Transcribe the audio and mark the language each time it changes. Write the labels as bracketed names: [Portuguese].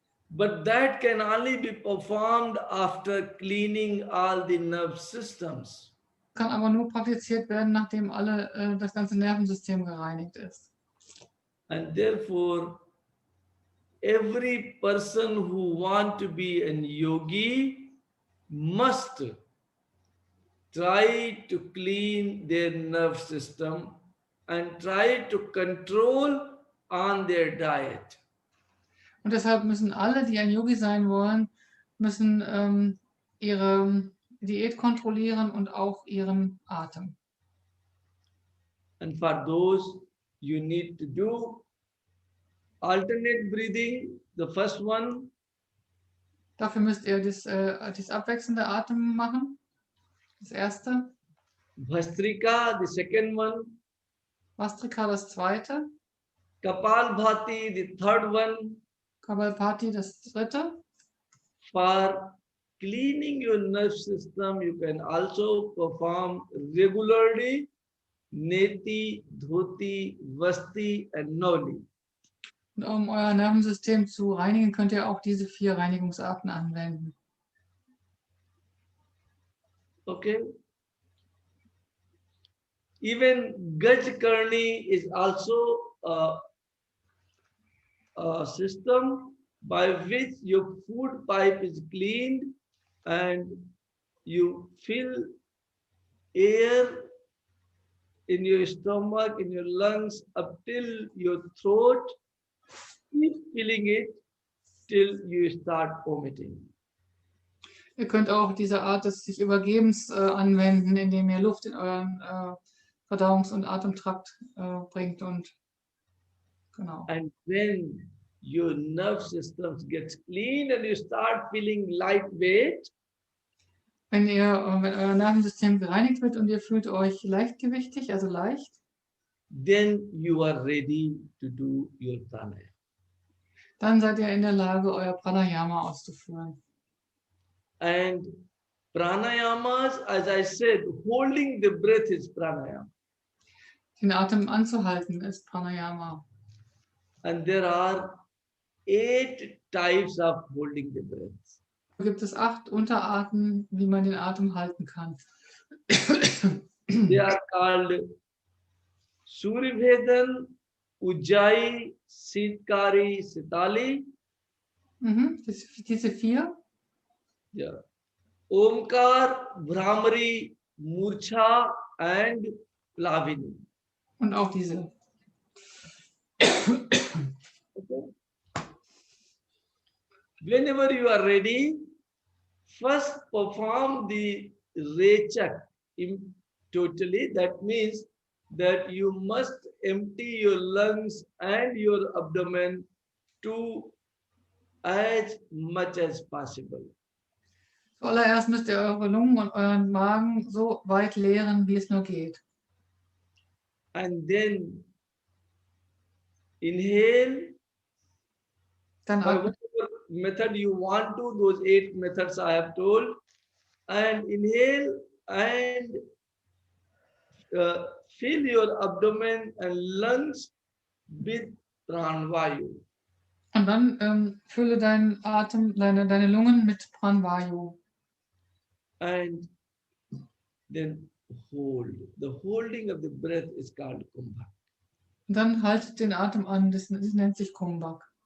[English] But that can only be performed after cleaning all the nerve systems. [German] Kann aber nur praktiziert werden, nachdem das ganze Nervensystem gereinigt ist. [English] And therefore, every person who wants to be a yogi must try to clean their nerve system and try to control on their diet. [German] Und deshalb müssen alle, die ein Yogi sein wollen, müssen ihre Diät kontrollieren und auch ihren Atem. [English] And for those, you need to do alternate breathing, the first one, [German] Dafür müsst ihr das abwechselnde Atem machen. Das erste. [English] Bhastrika, the second one, [German] Vastrika das zweite. [English] Kapalbhati, the third one. [German] Kapalbhati das dritte. [English] For cleaning your nerve system, you can also perform regularly Neti, Dhoti, Vasti and Noli. [German] Und um euer Nervensystem zu reinigen, könnt ihr auch diese 4 Reinigungsarten anwenden. [English] Okay. Even Gajkarni is also a system by which your food pipe is cleaned and you fill air in your stomach, in your lungs, up till your throat. Keep filling it till you start vomiting. [German] Ihr könnt auch diese Art des sich Übergebens anwenden, indem ihr Luft in euren Verdauungs- und Atemtrakt bringt und genau. [English] And when your nerve system gets clean and you start feeling lightweight, [German] Wenn euer Nervensystem gereinigt wird und ihr fühlt euch leichtgewichtig, also leicht, [English] then you are ready to do your pranayama. [German] dann seid ihr in der Lage, euer Pranayama auszuführen. [English] And pranayamas, as I said, holding the breath is pranayama. [German] Den Atem anzuhalten ist Pranayama. [English] And there are 8 types of holding the breath. [German] Da gibt es 8 Unterarten, wie man den Atem halten kann. [English] They are called Suribhedan, Ujjayi, Sitkari, Sitali. [German] Diese 4. [English] Yeah. Omkar, Brahmari, Murcha and Lavini. [German] Und auch diese. [English] Okay. Whenever you are ready, first perform the rechak totally. That means that you must empty your lungs and your abdomen to as much as possible. [German] Zuallererst müsst ihr eure Lungen und euren Magen so weit leeren, wie es nur geht. [English] And then inhale. [German] Dann [English] By [German] atmet, [English] whatever method you want to, those 8 methods I have told. And inhale and fill your abdomen and lungs with pranvayu. [German] Und dann fülle deinen Atem, deine Lungen mit Pranvayu. [English] And then hold. The holding of the breath is called kumbha. [German] Und dann haltet den Atem an, das nennt sich Kumbhak.